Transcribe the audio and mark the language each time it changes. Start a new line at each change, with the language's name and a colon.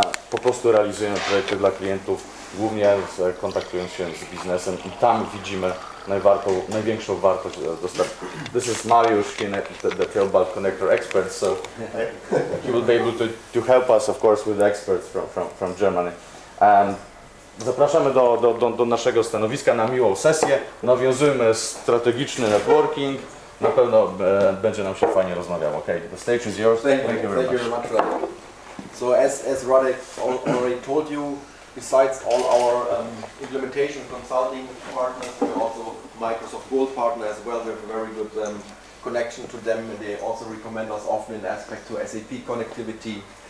Polish: Po prostu realizujemy projekty dla klientów, głównie kontaktując się z biznesem i tam widzimy największą wartość dostarczenia.
English: This is Mariusz, the Theobald connector expert, so he will be able to help us, of course, with the experts from Germany.
Polish: Zapraszamy do naszego stanowiska na miłą sesję. Nawiązujmy strategiczny networking. Na pewno będzie nam się fajnie rozmawiało.
English: Okay, the stage is yours. Thank you very much. So as Radek already told you, besides all our implementation consulting partners, we're also Microsoft Gold partner as well. We have a very good connection to them, and they also recommend us often in aspect to SAP connectivity.